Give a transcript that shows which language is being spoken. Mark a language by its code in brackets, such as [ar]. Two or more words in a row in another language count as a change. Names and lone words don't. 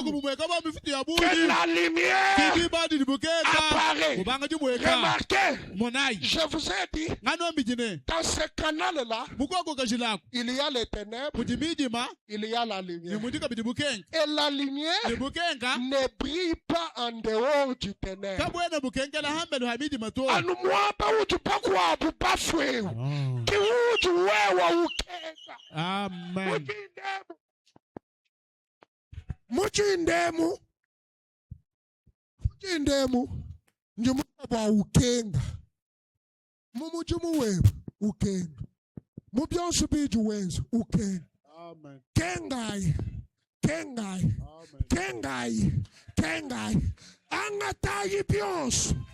[fr] Que la lumière apparaît. Remarquez, je vous ai dit, dans ce canal-là, il y a les ténèbres, il y a la lumière. Et la lumière ne brille pas en dehors du ténèbre. Amen. [lua] Muchindemu njumaba ukenga mumujumu webu ukenga mubyonso biju wenzu ukenga amen kengai angatayi byonso